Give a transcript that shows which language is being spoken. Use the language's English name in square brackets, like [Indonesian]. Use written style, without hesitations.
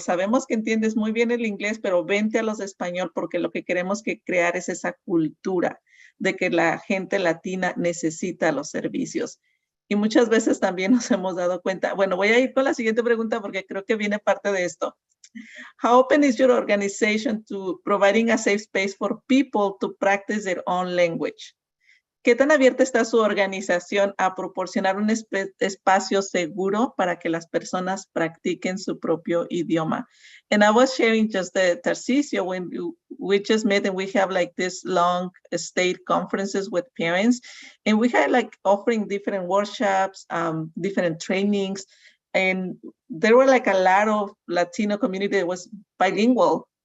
[Spanish] Sabemos que entiendes muy bien el inglés, pero vente a los de español porque lo que queremos que crear es esa cultura de que la gente latina necesita los servicios. Y muchas veces también nos hemos dado cuenta. Bueno, voy a ir con la siguiente pregunta porque creo que viene parte de esto. [English] How open is your organization to providing a safe space for people to practice their own language? [Spanish] ¿Qué tan abierta está su organización a proporcionar un espacio seguro para que las personas practiquen su propio idioma? [English] And I was sharing just the Tarcisio when we just met and we have like this long state conferences with parents and we had like offering different workshops, different trainings, and there were like a lot of Latino community that was bilingual.